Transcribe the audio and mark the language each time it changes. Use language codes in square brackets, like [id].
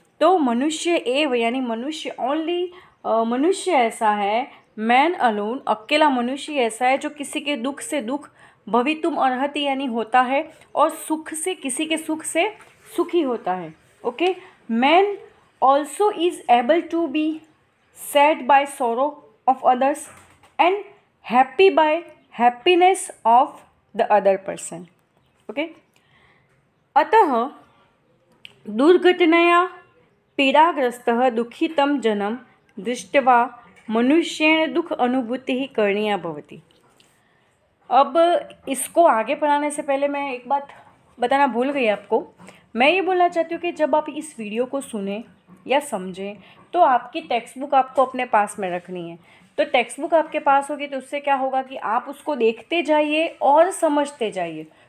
[hi] तो [sa] मनुष्य एव [hi] यानी मनुष्य ओनली, मनुष्य ऐसा है, [en] man alone, [hi] अकेला मनुष्य ऐसा है जो किसी के दुख से दुख [sa] भवितुम अर्हति [hi] यानी होता है, और सुख से, किसी के सुख से सुखी होता है। [en] Okay, man also is able to be sad by sorrow of others and happy by happiness of the other person. [sa] Okay, अतः दुर्घटनया पीड़ाग्रस्तः दुःखितं जनं दृष्ट्वा मनुष्येण दुख अनुभूतिः करणीया भवति। [hi] अब इसको आगे पढ़ाने से पहले मैं एक बात बताना भूल गई आपको। मैं ये बोलना चाहती हूँ कि जब आप इस वीडियो को सुने या समझें तो आपकी टेक्स्ट बुक आपको अपने पास में रखनी है। तो टेक्स्ट बुक आपके पास होगी तो उससे क्या होगा कि आप उसको देखते जाइए और समझते जाइए।